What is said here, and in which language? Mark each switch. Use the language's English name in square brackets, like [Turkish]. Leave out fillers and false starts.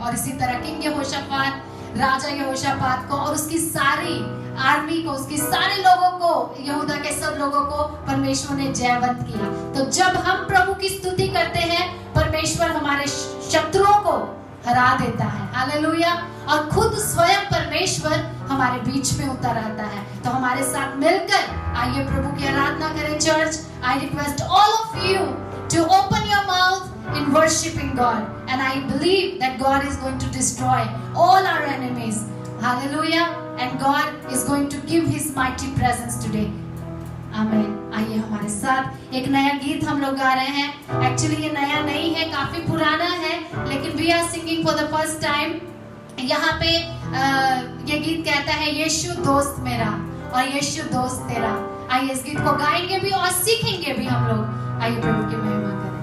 [Hindi] और इसी तरह किंग यहोशापात, राजा यहोशापात को और उसकी सारी आर्मी को, उसकी सारे लोगों को, यहूदा के सब लोगों को परमेश्वर ने जयवंत किया। तो जब हम प्रभु की स्तुति करते हैं, परमेश्वर हमारे शत्रुओं को हरा देता है। हालेलुया। और खुद स्वयं परमेश्वर हमारे बीच में उतर आता है। तो हमारे साथ मिलकर आइए प्रभु की आराधना करें। [English] Church, I request all of you to open your mouth in worshiping God, and I believe that God is going to destroy all our enemies. Hallelujah. And God is going to give his mighty presence today. Amen. [Hindi] आइए हमारे साथ एक नया गीत हम लोग गा रहे हैं। एक्चुअली ये नया नहीं है, काफी पुराना है, लेकिन [English] we are singing for the first time. [Hindi] यहाँ पे ये गीत कहता है यीशु दोस्त मेरा और यीशु दोस्त तेरा। आइए इस गीत को गाएंगे भी और सीखेंगे भी हम लोग। आइए प्रभु की महिमा करें।